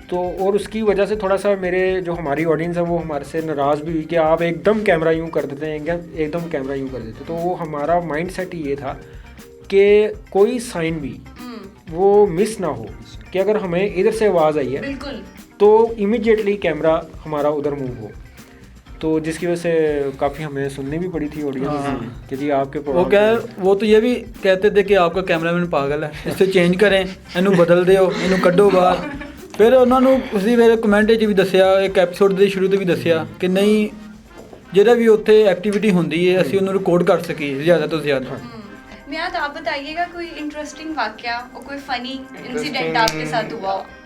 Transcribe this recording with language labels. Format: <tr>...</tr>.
<hi>तो और उसकी वजह से थोड़ा सा मेरे जो हमारी ऑडियंस है वो हमारे से नाराज़ भी हुई कि आप एकदम कैमरा यूँ कर देते हैं, एकदम कैमरा यूँ कर देते। तो वो हमारा माइंड सेट ये था कि कोई साइन भी वो मिस ना हो, कि अगर हमें इधर से आवाज़ आई है बिल्कुल तो इमीडिएटली कैमरा हमारा उधर मूव हो। तो जिसकी वजह से काफ़ी हमें सुननी भी पड़ी थी ऑडियंस कि जी आपके वो तो ये भी कहते थे कि आपका कैमरामैन पागल है, इसे चेंज करें,</hi> <pa>इनू बदल ਦਿਓ, ਇਹਨੂੰ ਕੱਢੋ ਬਾਹਰ। ਫਿਰ ਉਹਨਾਂ ਨੂੰ ਉਸੇ ਵੇਲੇ ਕਮੈਂਟ 'ਚ ਵੀ ਦੱਸਿਆ, ਇੱਕ ਐਪੀਸੋਡ ਦੇ ਸ਼ੁਰੂ ਤੇ ਵੀ ਦੱਸਿਆ ਕਿ ਨਹੀਂ ਜਿਹੜਾ ਵੀ ਉੱਥੇ ਐਕਟੀਵਿਟੀ ਹੁੰਦੀ ਹੈ ਅਸੀਂ ਉਹਨੂੰ ਰਿਕਾਰਡ ਕਰ ਸਕੀਏ ज़्यादा ਤੋਂ ज़्यादा।</pa> <hi>मियाद आप बताइएगा कोई इंटरेस्टिंग वाकया और कोई फनी इंसिडेंट आपके साथ हुआ हो?</hi>